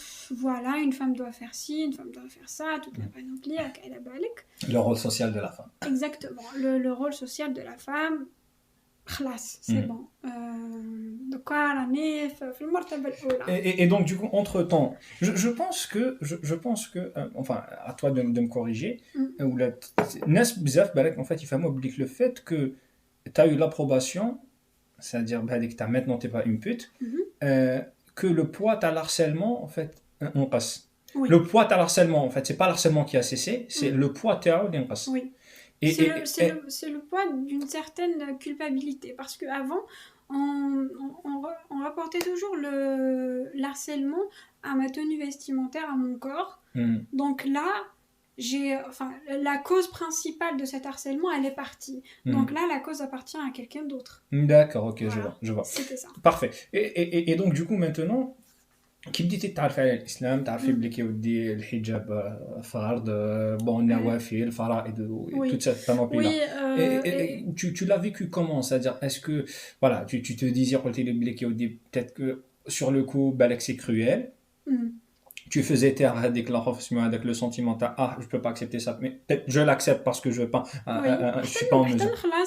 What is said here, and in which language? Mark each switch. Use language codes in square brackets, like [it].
[fr] Voilà, une femme doit faire ci, une femme doit faire ça, toute la panoplie, le rôle social de la femme. Exactement, le rôle social de la femme. خلاص c'est bon. [ar] Donc راني في المرتبة الأولى. [fr] Et donc du coup entre-temps, je pense que enfin à toi de me corriger, ou la [ar] الناس بزاف بالك [fr] en fait [ar] يفهموا بليك [fr] le fait que tu as eu l'approbation, c'est-à-dire [ar] بهذيك تاع [fr] maintenant t'es pas une pute, que le poids تاع l'harcèlement en fait انقص. Oui. Le poids تاع l'harcèlement en fait c'est pas l'harcèlement qui a cessé, c'est le poids [ar] تاعو اللي انقص. [fr] Oui. C'est le poids d'une certaine culpabilité, parce qu'avant, on rapportait toujours l'harcèlement à ma tenue vestimentaire, à mon corps. Donc là, la cause principale de cet harcèlement, elle est partie. Donc là, la cause appartient à quelqu'un d'autre. D'accord, ok, Voilà. je vois. C'était ça. Parfait. Et donc du coup maintenant, [ar] كي بديتي تعرفي على الاسلام تعرفي بلي كيودي الحجاب فرض bon النوافل الفرائض [fr] toute cette panoplie là. Et tu l'as vécu comment, c'est-à-dire est-ce que voilà tu te disais [ar] قلتي لي بلي كيودي [fr] peut-être que sur le coup [ar] بالك [fr] c'est cruel. Tu faisais taire avec avec le sentiment ah je peux pas accepter ça, mais peut-être je l'accepte parce que je veux pas je suis pas en mesure.